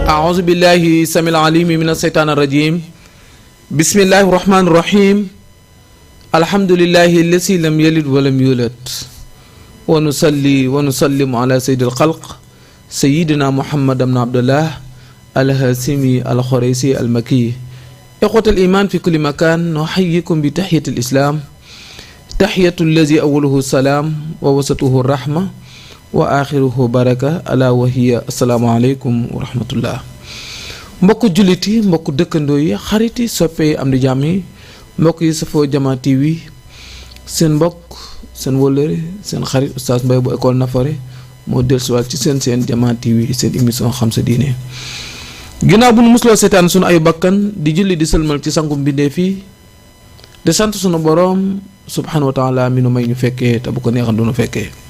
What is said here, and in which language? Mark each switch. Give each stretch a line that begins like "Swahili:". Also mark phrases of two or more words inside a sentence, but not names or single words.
Arabic: أعوذ بالله السميع العليم من الشيطان الرجيم بسم الله الرحمن الرحيم الحمد لله الذي لم يلد ولم يولد ونصلي ونسلم على سيد الخلق سيدنا محمد بن عبد الله الهاشمي الخريسي المكي. إخوة الإيمان في كل مكان نحييكم بتحية الإسلام تحية الذي أوله السلام ووسطه الرحمة وآخره بركة ألا وهي السلام عليكم ورحمة الله.
Wolof: mbokk jullit yi mbokk dëkkandoo yi xarit yi soppe yi am di jàmm yi mbokk yi safoo Jama TV seen mbokk seen wëllëre seen xarit Oustaz Mbaye bu école Nafoore moo dellusiwaat ci seen Jama TV seen émission xam sa diine. ginnaaw bu nu musloo seetaan sunu ay bakkan di julli di sëlmal ci sangu mbindeef yi di sant sunu boroom
Arabic: سبحانه وتعالى
Wolof: mi nu may ñu fekkee te bu ko neexan du nu fekkee.